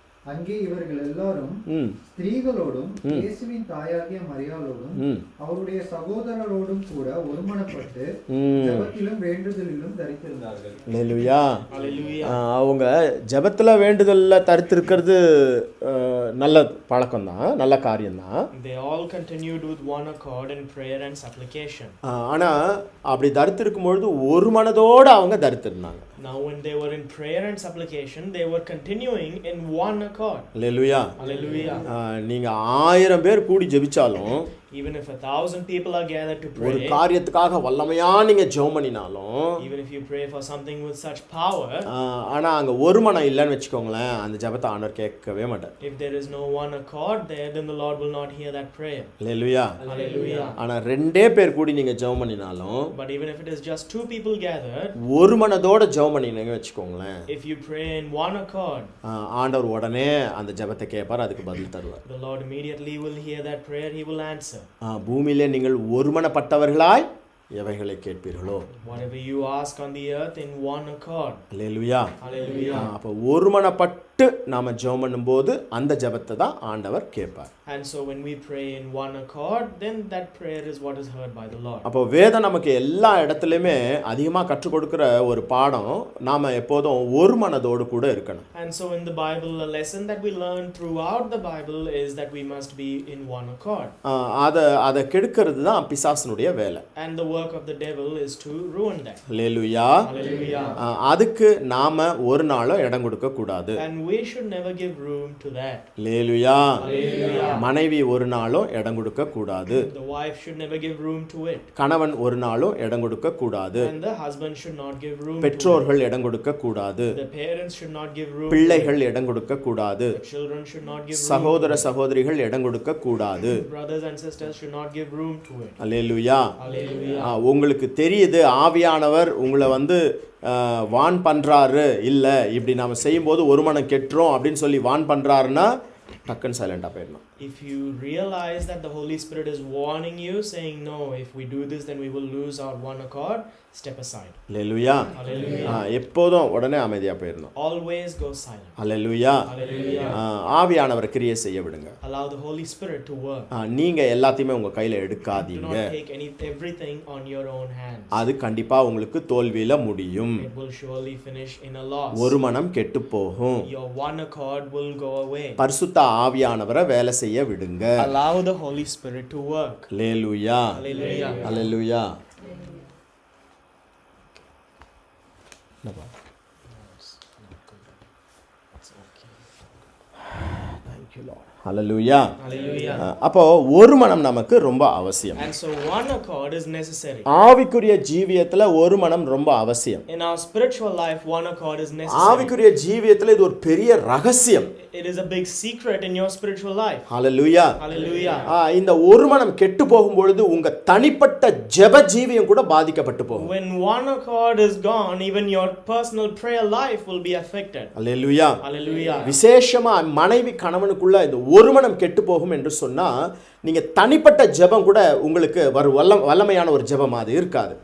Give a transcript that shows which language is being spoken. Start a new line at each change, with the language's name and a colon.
Tamil: அங்கே இவர்கள் எல்லாரும் ஸ்திரீகளோடும் இயேசுவின் தாயாகிய மரியாளோடும் அவருடைய சகோதரரோடும் கூட ஒருமனப்பட்டு ஜெபத்திலும் வேண்டுதலிலும் தரித்திருந்தார்கள். அல்லேலூயா.
English: Hallelujah.
Tamil: அவங்க ஜெபத்துல வேண்டுதல்ல தரித்திருக்கிறது நல்ல பழக்கம் தான், நல்ல காரியம் தான்.
English: They all continued with one accord in prayer and supplication.
Tamil: ஆனா அப்படி தரித்திருக்கும் பொழுது ஒரு மனதோட அவங்க தரித்திருந்தாங்க.
English: Now when they were in prayer and supplication, they were continuing in one accord.
Tamil: Hallelujah.
English: Hallelujah.
Tamil: நீங்க 1000 பேர் கூடி ஜெபிச்சாலும்,
English: even if 1000 people are gathered to
Tamil: ஒரு
English: pray,
Tamil: காரியத்துக்காக வல்லமையா நீங்க ஜெபம் பண்ணினாலும்,
English: even if you pray for something with such power,
Tamil: ஆனா அங்க ஒரு மனம் இல்லைன்னு வெச்சுக்கோங்களேன், அந்த ஜெபத்தை ஆண்டவர் கேட்கவே மாட்டார்.
English: if there is no one accord there, then the Lord will not hear that prayer.
Tamil: Hallelujah.
English: Hallelujah.
Tamil: ஆனா ரெண்டே பேர் கூடி நீங்க ஜெபம் பண்ணினாலும்,
English: But even if it is just 2 people gathered,
Tamil: ஒரு மனதோட ஜெபம் பண்ணினீங்க வெச்சுக்கோங்களேன்,
English: if you pray in one accord,
Tamil: ஆண்டவர் உடனே அந்த ஜெபத்தை கேட்பார், அதுக்கு பதில் தருவார்.
English: the Lord immediately will hear that prayer, he will answer.
Tamil: பூமியிலே நீங்கள் ஒருமனப்பட்டவர்களாய் எவைகளை கேட்பீர்களோ,
English: whatever you ask on the earth in one accord.
Tamil: Hallelujah.
English: Hallelujah.
Tamil: அப்ப ஒருமனப்பட்டு நாம ஜெபம் பண்ணும்போது அந்த ஜெபத்தை தான் ஆண்டவர் கேட்பார்.
English: And so when we pray in one accord, then that prayer is what is heard by the Lord.
Tamil: அப்போ வேதம் நமக்கு எல்லா இடத்துலையுமே அதிகமாக கற்றுக் கொடுக்கிற ஒரு பாடம், நாம எப்போதும் ஒரு மனதோடு கூட இருக்கணும்.
English: And so in the Bible, a lesson that we learn throughout the Bible is that we must be in one accord.
Tamil: அதை கெடுக்கிறது தான் பிசாசனுடைய வேலை.
English: And the work of the devil is to ruin that.
Tamil: Hallelujah.
English: Hallelujah.
Tamil: அதுக்கு நாம ஒரு நாளும் இடம் கொடுக்க கூடாது.
English: And we should never give room to that.
Tamil: Hallelujah.
English: Hallelujah.
Tamil: மனைவி ஒரு நாளும் இடம் கொடுக்க கூடாது.
English: The wife should never give room to it.
Tamil: கணவன் ஒரு நாளும் இடம் கொடுக்க கூடாது.
English: And the husband should not give room
Tamil: பெற்றோர்கள்
English: to it.
Tamil: இடம் கொடுக்க கூடாது.
English: The parents should not give room.
Tamil: பிள்ளைகள் இடம் கொடுக்க கூடாது.
English: The children should not give room.
Tamil: சகோதர சகோதரிகள் இடம் கொடுக்க கூடாது.
English: Brothers and sisters should not give room to it.
Tamil: Hallelujah.
English: Hallelujah.
Tamil: உங்களுக்கு தெரியுது ஆவியானவர் உங்களை வான் பண்றாரு, இல்ல இப்படி நாம செய்யும்போது ஒரு மனம் கெட்டுரும் அப்படின்னு சொல்லி வான் பண்றாருன்னா டக்குன்னு சைலண்டா போயிடணும்.
English: If you realize that the Holy Spirit is warning you, saying no, if we do this then we will lose our one accord, step aside.
Tamil: Hallelujah.
English: Hallelujah.
Tamil: எப்போதும் உடனே அமைதியா போயிடணும்.
English: Always go silent.
Tamil: அல்லேலூயா.
English: Hallelujah.
Tamil: ஆவியானவரை கிரியை செய்ய விடுங்க.
English: Allow the Holy Spirit to work.
Tamil: நீங்க எல்லாத்தையுமே உங்க கையில
English: Do
Tamil: எடுக்காதீங்க.
English: not take everything on your own hands.
Tamil: அது கண்டிப்பா உங்களுக்கு தோல்வியில முடியும்.
English: It will surely finish in a loss.
Tamil: ஒரு மனம் கெட்டு போகும்.
English: Your one accord will go away.
Tamil: பரிசுத்த ஆவியானவரை வேலை செய்ய விடுங்க.
English: Allow the Holy Spirit to work.
Tamil: Hallelujah. Hallelujah. Hallelujah.
English: Thank you, Lord. Hallelujah. Hallelujah.
Tamil: அப்போ ஒரு மனம் நமக்கு ரொம்ப அவசியம்.
English: And so one accord is necessary.
Tamil: ஆவிக்குரிய ஜீவியத்துல ஒரு மனம் ரொம்ப அவசியம்.
English: In our spiritual life, one accord is necessary.
Tamil: ஆவிக்குரிய ஜீவியத்துல இது ஒரு பெரிய ரகசியம்.
English: It is a big secret in your spiritual life. Hallelujah. Hallelujah.
Tamil: இந்த ஒரு மனம் கெட்டு போகும் பொழுது உங்க தனிப்பட்ட ஜெப ஜீவியம் கூட பாதிக்கப்பட்டு போகும்.
English: When one accord is gone, even your personal prayer life will be affected. Hallelujah. Hallelujah.
Tamil: விசேஷமா மனைவி கணவனுக்குள்ள இந்த ஒரு மனம் கெட்டு போகும் என்று சொன்னா நீங்க தனிப்பட்ட ஜெபம் கூட உங்களுக்கு வல்லமையான ஒரு ஜெபம் அது இருக்காது.